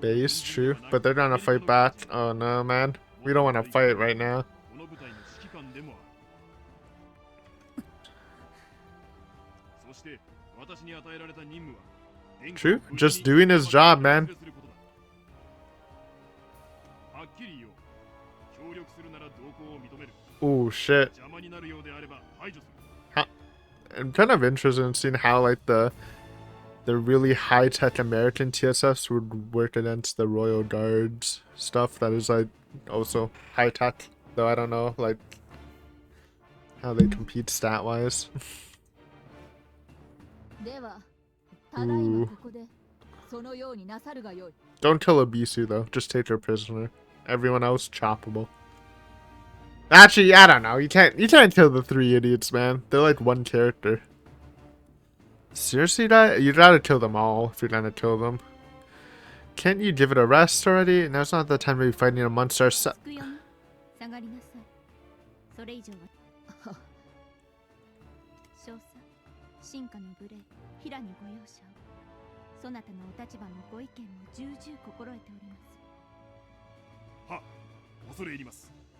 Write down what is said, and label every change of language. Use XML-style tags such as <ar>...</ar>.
<en>Base, true, but they're gonna fight back. Oh no, man. We don't wanna fight right now.</en> <ja>この部隊の指揮官でもある。そして私に与えられた任務は</ja> <en>True, just doing his job, man.</en> <ja>はっきり言おう。協力するなら同行を認める。</ja> <en>Oh shit.</en> <ja>邪魔になるようであれば排除する。</ja> <en>I'm kind of interested in seeing how like the really high-tech American TSFs would work against the Royal Guards stuff that is like also high-tech, though I don't know like how they compete stat-wise.</en> <ja>では、ただいまここでそのようになさるがよい。</ja> <en>Don't kill Abisu though, just take her prisoner. Everyone else choppable. Actually, I don't know. You can't kill the three idiots, man. They're like one character. Seriously, that you'd rather kill them all if you're gonna kill them. Can't you give it a rest already? Now's not the time to be fighting amongst ourselves.</en> <ja>つくよみ、下がりなさい。それ以上は。少佐、進化の無礼、平にご容赦を。そなたのお立場もご意見も重々心得ております。は、恐れ入ります。</ja>